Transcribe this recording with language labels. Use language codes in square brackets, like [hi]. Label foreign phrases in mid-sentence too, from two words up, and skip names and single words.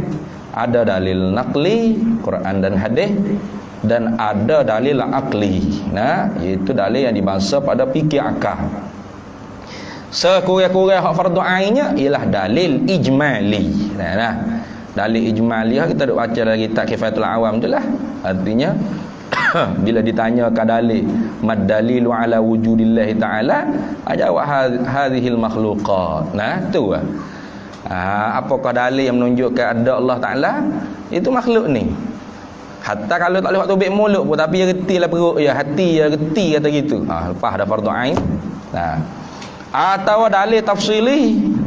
[ms] Ada dalil naqli, Quran dan hadis, dan ada dalil akli. Iaitu dalil yang dibahasa pada fikir akal. Sekurang-kurang hak fardu ainnya ialah dalil ijmali. Dalil ijmaliyah kita duk baca dalam kitab Kifayatul Awam tu lah. Artinya bila ditanyakan dalil [ar] ما الدليل على وجود الله تعالى, [ms] jawab [ar] هذه المخلوقات. [ms] Tu lah. Apakah dalil yang menunjukkan ada Allah Ta'ala? Itu makhluk ni. Hatta kalau tak boleh waktu ubik mulut pun, tapi dia reti lah perut, ya hati dia reti kata gitu. Lepas ada fardu ain. Atau dalil tafsili.